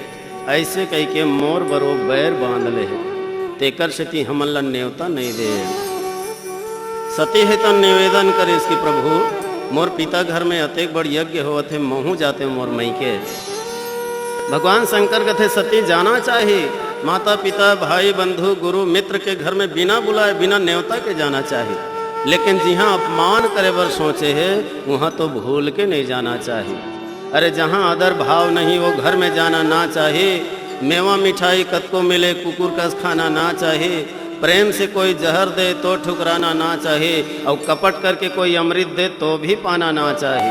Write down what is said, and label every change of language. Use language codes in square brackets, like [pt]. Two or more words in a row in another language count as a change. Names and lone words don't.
[hne] ऐसे कह के मोर बरो बैर बांध ले है, तेकर सती हमन ला न्योता नहीं दे। सती है तो निवेदन करे इसकी, प्रभु मोर पिता घर में अतेक बड़ यज्ञ होवत है, महू जाते मोर मई के। भगवान शंकर कथे सती जाना चाहिए, माता पिता भाई बंधु गुरु मित्र के घर में बिना बुलाए बिना न्योता के जाना चाहिए। लेकिन जहाँ अपमान करे बर सोचे है वहाँ तो भूल के नहीं जाना चाहिए। अरे जहाँ आदर भाव नहीं वो घर में जाना ना चाहिए। मेवा मिठाई कतको मिले कुकुर का खाना ना चाहे, प्रेम से कोई जहर दे तो ठुकराना ना चाहे, और कपट करके कोई अमृत दे तो भी पाना ना चाहे।